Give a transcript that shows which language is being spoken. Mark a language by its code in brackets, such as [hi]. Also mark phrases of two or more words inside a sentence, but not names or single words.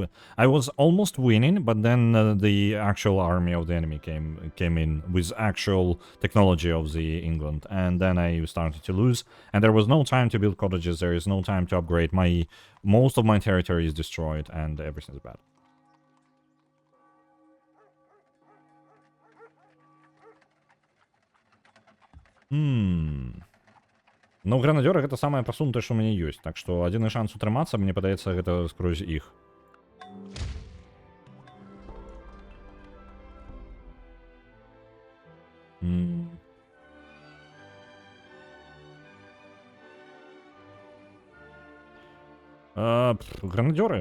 [en] I was almost winning, but then the actual army of the enemy came in with actual technology of the England, and then I started to lose. And there was no time to build cottages. There is no time to upgrade. Most of my territory is destroyed, and everything's bad. [be] Ну, гранадёры гэта самае прасунутае, што ў мяне ёсць. Так што адзіны шанс утрымацца, мне падаецца, гэта скрозь іх. Гранадёры?